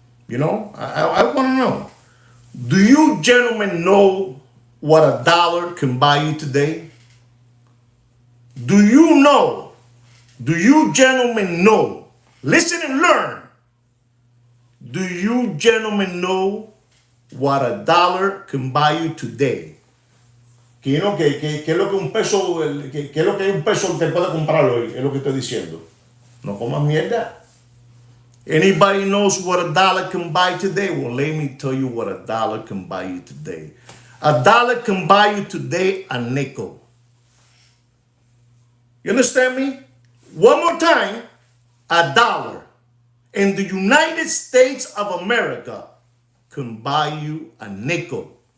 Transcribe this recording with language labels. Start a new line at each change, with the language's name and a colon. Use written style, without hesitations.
English: I want to know. Do you gentlemen know what $1 can buy you today? Do you know? Do you gentlemen know? Listen and learn. Do you gentlemen know what $1 can buy you today?
Spanish: ¿Qué es lo que un peso, qué es lo que un peso te puede comprar hoy? Es lo que estoy diciendo. No comas mierda.
English: Anybody knows what $1 can buy today? Well, let me tell you what $1 can buy you today. $1 can buy you today a nickel. You understand me? One more time, a dollar in the United States of America can buy you a nickel.